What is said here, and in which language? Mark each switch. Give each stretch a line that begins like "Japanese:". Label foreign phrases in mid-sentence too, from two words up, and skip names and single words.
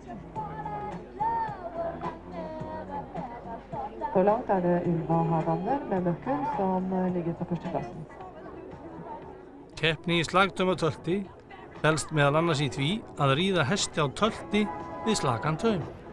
Norwegian: Så langt det Ylva Hakander med Møkken som ligger på førsteplassen.
Icelandic: Keppni í slagtaumatölti felst meðal annars í því að ríða hesti á tölti við slakan taum.